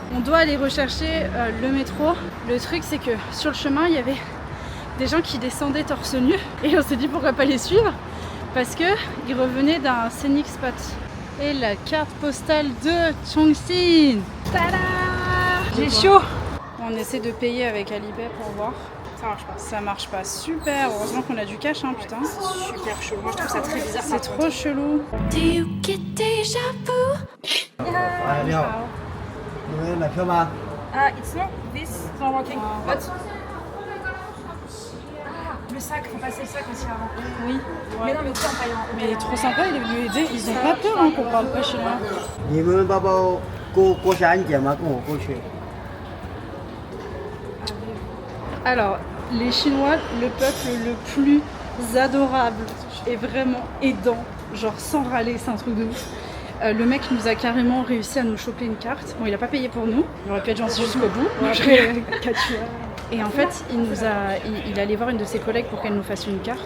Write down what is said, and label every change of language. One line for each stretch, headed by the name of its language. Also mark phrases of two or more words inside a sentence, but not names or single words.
French: On doit aller rechercher le métro. Le truc, c'est que sur le chemin, il y avait des gens qui descendaient torse nu et on s'est dit pourquoi pas les suivre parce que ils revenaient d'un
English: scenic spot.
French: Et la carte postale de Chongqing. Tada! J'ai chaud. On essaie de payer avec Alipay pour voir. Ça marche pas. Ça marche pas. Super. Heureusement qu'on a du cash, hein, putain. C'est super chaud. Moi, je trouve ça très bizarre. C'est trop chelou.
English: Do you get déjà vu? Ah, it's not this, it's not working. But...
French: Le sac, faut passer le sac aussi avant. Oui. Mais non, mais au pire, on paye en... Mais il est trop sympa, il est venu aider. Ils ont pas peur hein, qu'on parle pas chinois.
Chinese: 你们爸爸过下安检吗？跟我过去。
French: Alors, les Chinois, le peuple le plus adorable et vraiment aidant, genre sans râler, c'est un truc de ouf. Le mec nous a carrément réussi à nous choper une carte. Bon, il a pas payé pour nous, il aurait pu être gentil jusqu'au bout. Et en fait, il allait voir une de ses collègues pour qu'elle nous fasse une carte.